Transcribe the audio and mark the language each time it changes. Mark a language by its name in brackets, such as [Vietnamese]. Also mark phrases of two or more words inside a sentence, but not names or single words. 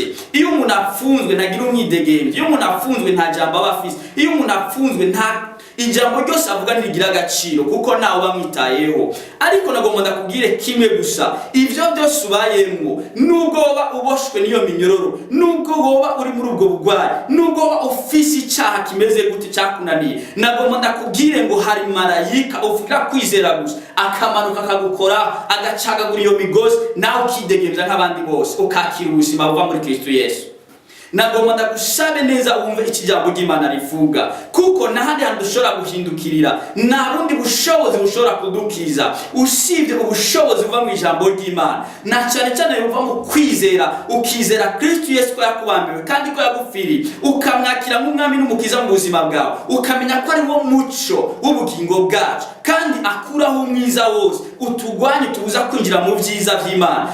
[Rundi] Iyo umuntu afunzwe ntagira umwidegemvyo, iyo umuntu afunzwe nta jambo aba afise, iyo umuntu afunzwe nta ijambo ryose avuga ntirigira agaciro, kuko ntawe bamwitayeho. Ariko nagomba ndakubwire kimwe gusa, ivyo byose ubayemwo, nubwo woba uboshwe n'iyo minyororo, nubwo woba uri muri ubwo bugwayi, nubwo woba ufise icyaha kimeze gute cyakunaniye, nagomba ndakubwire ngo hari marayika ufika kwizera gusa akamanuka akagukora, agacagagura iyo migozi, nawe ukidegemvya nk'abandi bose, ukakira ubuzima buva muri Kristo Yesu. nagomba ndagusabe neza wumve iki jambo ry'Imana rivuga, kuko nahandi hantu dushobora guhindukirira, nta bundi bushobozi bushobora kudukiza usibye ubushobozi buva mu ijambo ry'Imana, na cyane cyane buva mu kwizera, ukizera Kristo Yesu ko yakubambiwe kandi ko yagupfiriye, ukamwakira nk'umwami n'umukiza mu buzima bwawe, ukamenya ko ari wo muco w'ubugingo bwacu kandi akuraho umwiza wose utugwanye tubuza kwinjira mu byiza by'Imana.